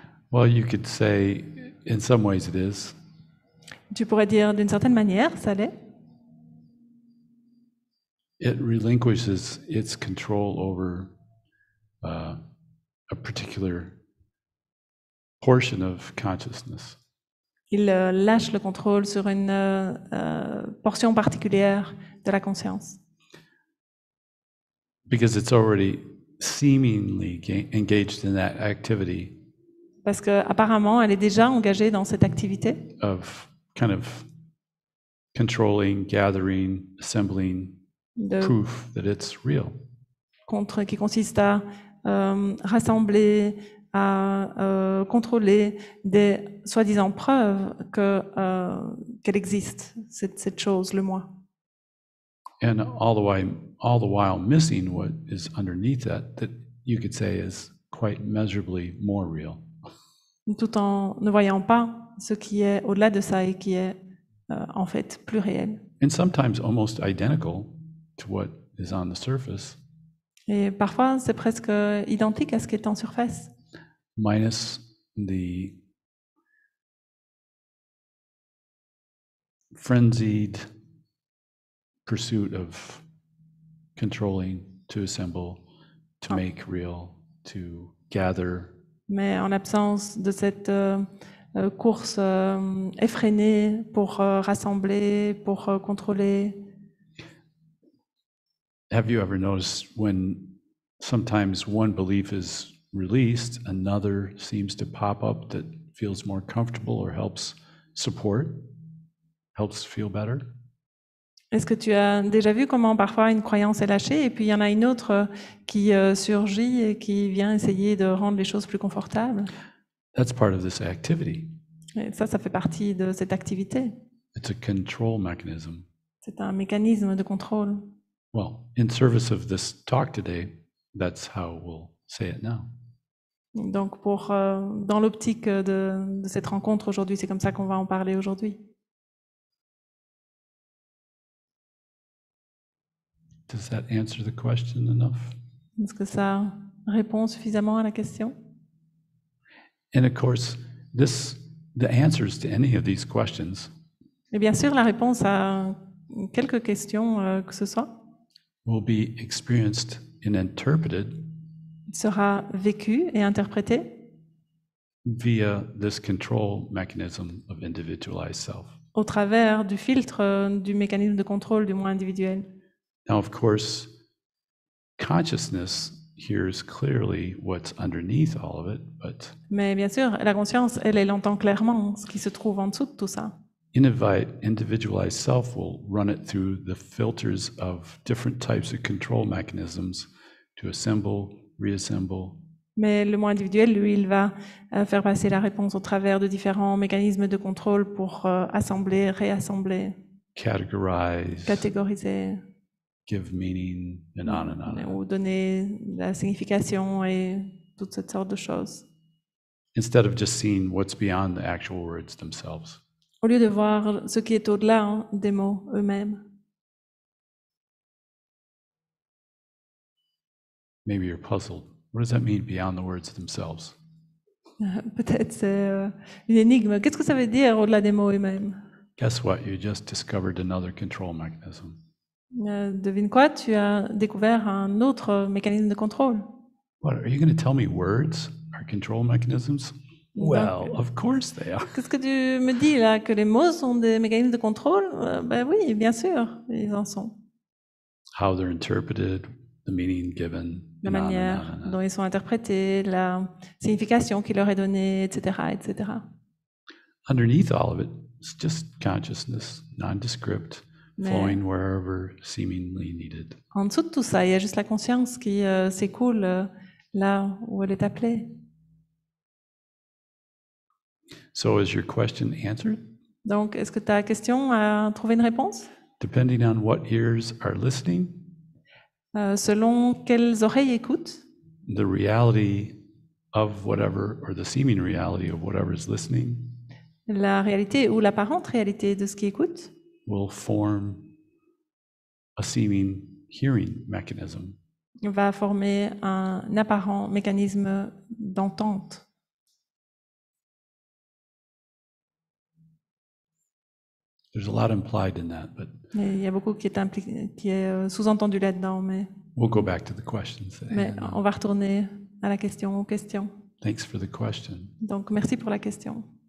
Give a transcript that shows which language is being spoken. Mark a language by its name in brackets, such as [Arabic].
[English] Well, you could say, in some ways it is. [French] Tu pourrais dire d'une certaine manière, ça l'est. [English] It relinquishes its control over a particular portion of consciousness. [French] Il lâche le contrôle sur une portion particulière de la conscience. [English] Because it's already seemingly engaged in that activity [French] Parce qu'apparemment, elle est déjà engagée dans cette activité [English] of kind of controlling, gathering, assembling [French] de [English] proof that it's real. [French] qui consiste à rassembler, à contrôler des soi-disant preuves qu'elle existe, cette chose, le moi. [English] And all the while missing what is underneath that you could say is quite measurably more real. [French] Tout en ne voyant pas ce qui est au-delà de ça et qui est en fait plus réel. [English] And sometimes almost identical to what is on the surface, [French] Et parfois, c'est presque identique à ce qui est en surface, [English] minus the frenzied pursuit of controlling, to assemble, to make real, to gather. [French] mais en l'absence de cette course effrénée pour rassembler, pour contrôler. [English] Have you ever noticed when sometimes one belief is released, another seems to pop up that feels more comfortable or helps support, helps feel better? [French] Est-ce que tu as déjà vu comment parfois une croyance est lâchée et puis il y en a une autre qui surgit et qui vient essayer de rendre les choses plus confortables? [English] That's part of this activity. [French] Et ça fait partie de cette activité. [English] It's a control mechanism. [French] C'est un mécanisme de contrôle. [English] Well, in service of this talk today, that's how we'll say it now. [French] Donc, dans l'optique de cette rencontre aujourd'hui, c'est comme ça qu'on va en parler aujourd'hui. [English] Does that answer the question enough? [French] Est-ce que ça répond suffisamment à la question? [English] And of course, the answers to any of these questions [French] Et bien sûr, la réponse à quelques questions que ce soit [English] will be experienced and interpreted [French] sera vécue et interprétée [English] via this control mechanism of individualized self. [French] au travers du filtre du mécanisme de contrôle du moi individuel. [English] Now, of course, consciousness hears clearly what's underneath all of it, but [French] Mais bien sûr, la conscience, elle entend clairement ce qui se trouve en dessous de tout ça. [English] individualized self will run it through the filters of different types of control mechanisms to assemble, reassemble, [French] Mais le moi individuel, lui, il va faire passer la réponse au travers de différents mécanismes de contrôle pour assembler, réassembler, [English] categorize, [French] catégoriser [English] give meaning, and on and on. [French] ou donner la signification et toutes cette sortes de choses. [English] Instead of just seeing what's beyond the actual words themselves. [French] Au lieu de voir ce qui est au-delà des mots eux-mêmes. [English] Maybe you're puzzled. What does that mean beyond the words themselves? [French] Peut-être c'est une énigme. Qu'est-ce que ça veut dire au-delà des mots eux-mêmes? [English] Guess what? You just discovered another control mechanism. [French] Devine quoi? Tu as découvert un autre mécanisme de contrôle. [English] What, are you going to tell me words are control mechanisms? Well, [French] Donc, [English] of course they are. [French] qu'est-ce que tu me dis là? Que les mots sont des mécanismes de contrôle? Ben oui, bien sûr, ils en sont. [English] How they're interpreted, the meaning given, [French] la [English] and on and on [French] manière [English] and on. [French] dont ils sont interprétés, la signification qui leur est donnée, etc., etc. [English] Underneath all of it, it's just consciousness, nondescript, [French] Mais [English] flowing wherever seemingly needed. [French] en dessous de tout ça, il y a juste la conscience qui s'écoule là où elle est appelée. [English] So is your question answered? [French] Donc, est-ce que ta question a trouvé une réponse? [English] Depending on what ears are listening, [French] Selon quelles oreilles écoutent, [English] the reality of whatever, or the seeming reality of whatever is listening, [French] la réalité ou l'apparente réalité de ce qui écoute [English] will form a seeming hearing mechanism. [French] va former un apparent mécanisme d'entente. [English] There's a lot implied in that, but [French] Et il y a beaucoup qui est sous-entendu là-dedans, mais [English] we'll go back to the questions. [French] on va retourner à la question, aux questions. [English] Thanks for the question. [French] Donc, merci pour la question.